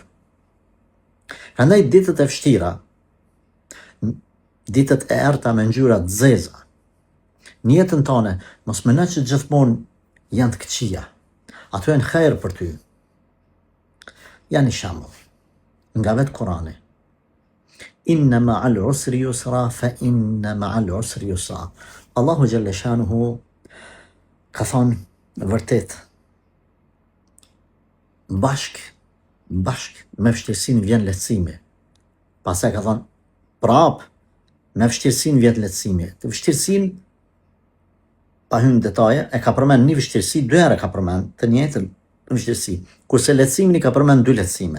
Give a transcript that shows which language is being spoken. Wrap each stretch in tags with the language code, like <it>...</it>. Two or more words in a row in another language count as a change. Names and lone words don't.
<sq>Prandaj ditët e vështira, ditët e errta me ngjyra të zeza, në jetën tonë mos mendoj që gjithmonë janë të këqija. Ato janë khair për ty. Janë një shembull nga vetë Kurani.</sq> <ar>إن مع العسر يسرا فإن مع العسر يسرا.</ar> <sq>Allahu</sq> <ar>جل شأنه</ar> <sq>ka thonë vërtet, bashk me vështirësinë vjen lehtësimi. Pastaj ka thonë prap me vështirësinë vjen lehtësimi. Vështirësinë pa hyrë në detaje, e ka përmend një vështirësi, dy herë ka përmend të njëjtën vështirësi, kurse lehtësimin i ka përmend dy lehtësime.</sq>